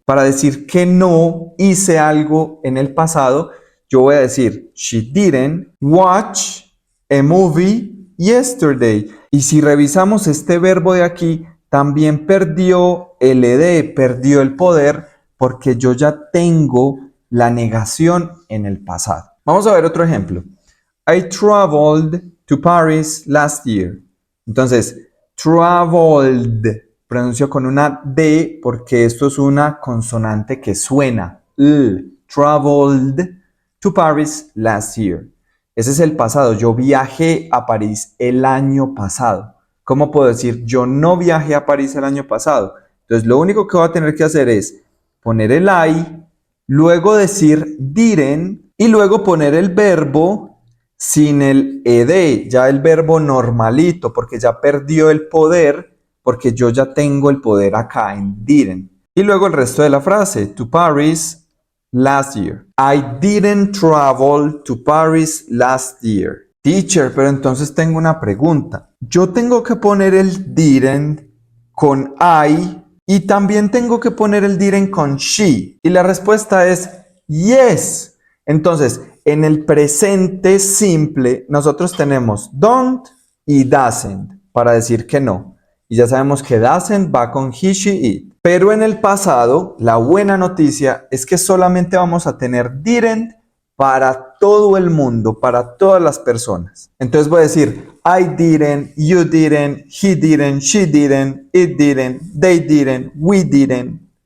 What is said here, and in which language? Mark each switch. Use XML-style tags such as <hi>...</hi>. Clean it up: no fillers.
<es>Para decir que no hice algo en el pasado, yo voy a decir</es> <en>she didn't watch a movie yesterday.</en> <es>Y si revisamos este verbo de aquí, también perdió el ed, perdió el poder, porque yo ya tengo la negación en el pasado. Vamos a ver otro ejemplo.</es> <en>I traveled to Paris last year.</en> <es>Entonces, traveled. Pronuncio con una D porque esto es una consonante que suena.</es> <en>Traveled to Paris last year.</en> <es>Ese es el pasado. Yo viajé a París el año pasado. ¿Cómo puedo decir yo no viajé a París el año pasado? Entonces lo único que voy a tener que hacer es poner el I, luego decir didn't y luego poner el verbo sin el ed. Ya el verbo normalito porque ya perdió el poder. Porque yo ya tengo el poder acá en didn't. Y luego el resto de la frase,</es> <en>to Paris last year. I didn't travel to Paris last year.</en> <es>Teacher, pero entonces tengo una pregunta. Yo tengo que poner el didn't con I y también tengo que poner el didn't con she. Y la respuesta es yes. Entonces, en el presente simple, nosotros tenemos don't y doesn't para decir que no. Y ya sabemos que doesn't va con he, she, it. Pero en el pasado, la buena noticia es que solamente vamos a tener didn't para todo el mundo, para todas las personas. Entonces voy a decir,</es> <en>I didn't, you didn't, he didn't, she didn't, it didn't, they didn't, we didn't.</en>